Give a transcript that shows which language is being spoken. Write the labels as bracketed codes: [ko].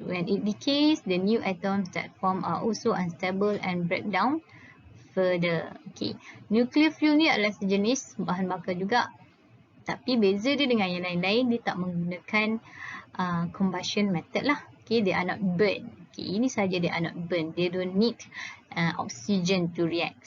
[en] When it decays, the new atoms that form are also unstable and break down further. [ms] Okay, nuclear fuel ni adalah sejenis bahan bakar juga, tapi beza dia dengan yang lain-lain, dia tak menggunakan combustion method lah. [en] Okay, they are not burn. Okay, [ms] ini saja dia [en] are not burn. They don't need oxygen to react.